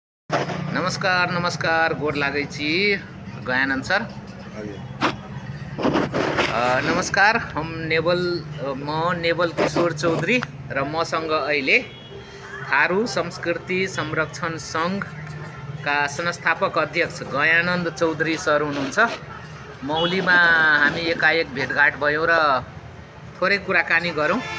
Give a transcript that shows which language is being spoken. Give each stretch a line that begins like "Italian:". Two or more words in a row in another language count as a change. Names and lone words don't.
Maithili: नमस्कार नमस्कार गोड लागै छी गयानंद सर।
Nepali: नमस्कार म नेवल किशोर चौधरी र मसँग अहिले थारू संस्कृति संरक्षण संघका संस्थापक अध्यक्ष गयानंद चौधरी सर हुनुहुन्छ। मौलीमा हामी एकाएक भेटघाट भयौँ र थोरै कुराकानी गरौँ।